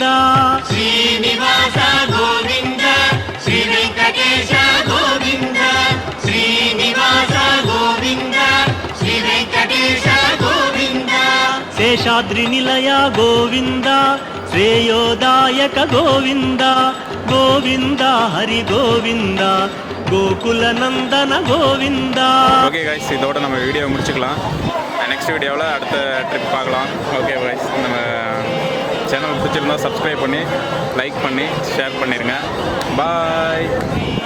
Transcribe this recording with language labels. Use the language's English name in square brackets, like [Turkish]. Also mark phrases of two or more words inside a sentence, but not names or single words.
[Telugu] శ్రీనివాస గోవింద శ్రీ వెంకటేశ గోవింద శ్రీనివాస గోవింద శ్రీ వెంకటేశ గోవింద శేషాద్రి నిలయ గోవింద శ్రేయోదాయక గోవింద గోవింద హరి గోవింద గోకుల నందన గోవింద. [English] okay guys, [Tamil] இதோட நம்ம வீடியோ முடிச்சுக்கலாம். [English] next video [Tamil] அடுத்த ட்ரிப் பார்க்கலாம். [English] okay guys, [Tamil] நம்ம சேனல் பிடிச்சிருந்தா சப்ஸ்கிரைப் பண்ணி லைக் பண்ணி ஷேர் பண்ணிடுங்க. பாய்.